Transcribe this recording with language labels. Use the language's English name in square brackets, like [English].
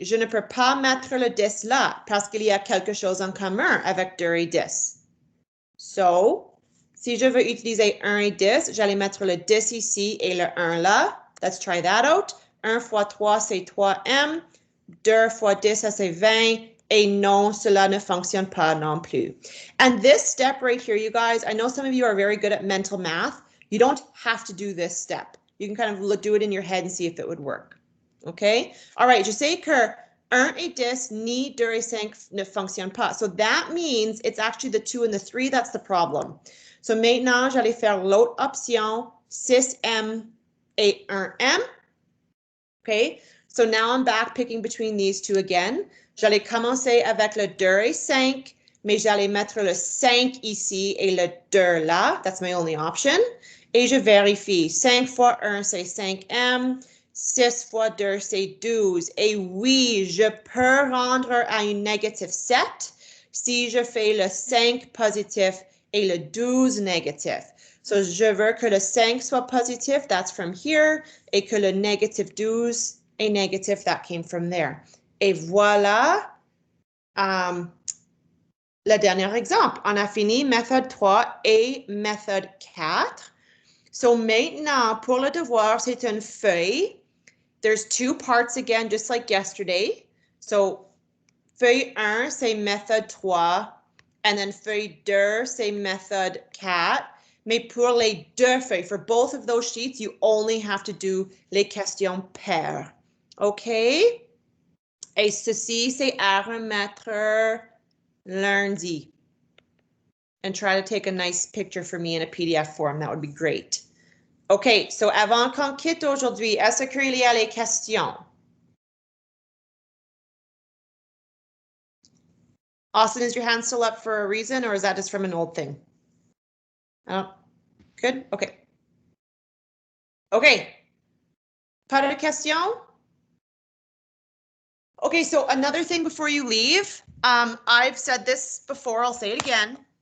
[French] Je ne peux pas mettre le 10 là parce qu'il y a quelque chose en commun avec 2 et 10. So, si je veux utiliser 1 et 10, j'allais mettre le 10 ici et le 1 là. [English] Let's try that out. [French] 1 fois 3, c'est 3M. 2 fois 10, ça c'est 20. Et non, cela ne fonctionne pas non plus. [English] And this step right here, you guys, I know some of you are very good at mental math. You don't have to do this step. You can kind of do it in your head and see if it would work. Okay? [French] All right, je sais que 1 et 10 ni 2 et 5 ne fonctionnent pas. [English] So that means it's actually the 2 and the 3 that's the problem. [French] So maintenant, j'allais faire l'autre option, 6M et 1M. [English] Okay? So now I'm back picking between these two again. [French] J'allais commencer avec le 2 et 5, mais j'allais mettre le 5 ici et le 2 là. [English] That's my only option. [French] Et je vérifie. 5 fois 1, c'est 5M. 6 fois 2, c'est 12. Et oui, je peux rendre à une négative 7 si je fais le 5 positif et le 12 négatif. So, je veux que le 5 soit positif, [English] that's from here, [French] et que le négative 12 est négatif, [English] that came from there. [French] Et voilà le dernier exemple. On a fini méthode 3 et méthode 4. So, maintenant, pour le devoir, c'est une feuille. [English] There's 2 parts again, just like yesterday. [French] So, feuille 1, c'est méthode 3. And then feuille 2, c'est méthode 4. Mais pour les 2 feuilles, [English] for both of those sheets, you only have to do [French] les questions paires. OK? Et ceci, c'est à remettre lundi. [English] And try to take a nice picture for me in a PDF form. That would be great. [French] OK, so avant qu'on quitte aujourd'hui, est-ce qu'il y a les questions? [English] Austin, is your hand still up for a reason, or is that just from an old thing? Oh, good, okay. [French] Okay, pas de questions? [English] Okay, so another thing before you leave, I've said this before, I'll say it again.